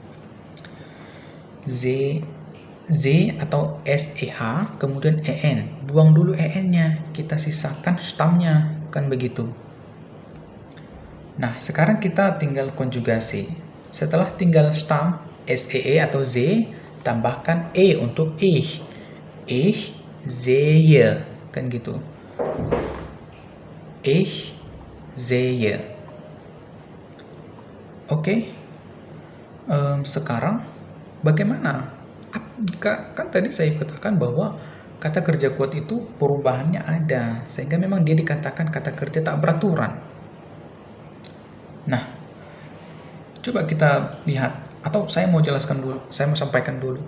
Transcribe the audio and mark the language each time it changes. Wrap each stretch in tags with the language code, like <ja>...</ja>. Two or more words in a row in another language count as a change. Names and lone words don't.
<id>Z atau SEH, kemudian EN. Buang dulu EN-nya, kita sisakan stamnya, kan begitu. Nah, sekarang kita tinggal konjugasi. Setelah tinggal stam, SEE atau Z, tambahkan E untuk ich.</id> <de>Ich sehe,</de> <id>kan gitu.</id> <de>Ich sehe.</de> <id>Oke. Sekarang bagaimana? Kan tadi saya katakan bahwa kata kerja kuat itu perubahannya ada, sehingga memang dia dikatakan kata kerja tak beraturan. Nah, coba kita lihat, atau saya mau jelaskan dulu, saya mau sampaikan dulu.</id>